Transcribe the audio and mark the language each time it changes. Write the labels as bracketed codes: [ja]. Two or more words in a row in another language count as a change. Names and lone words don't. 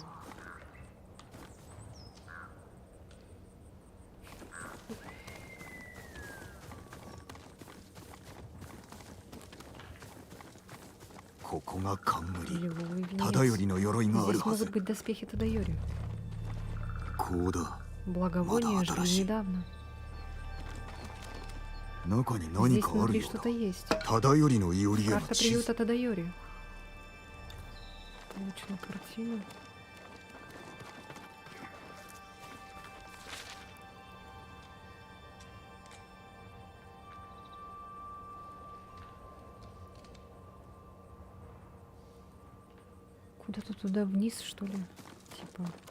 [ru] Лиловый венец. [ja] 忠頼の鎧がある [ru] Здесь [ja] はず [ru] могут быть доспехи Тадаёри. [ja] こうだ [ru] Благовония [ja] Мада [ru] жгли [ja] Адараши. [ru] недавно. [ja] 中に何 [ru] Здесь [ja] かある [ru] внутри [ja] ようだ [ru] что-то есть. [ja] 忠頼のいおりへの [ru] Карта [ja] 地図 [ru] приюта Тадаёри. Получила картину. Куда-то туда вниз, что ли? Типа.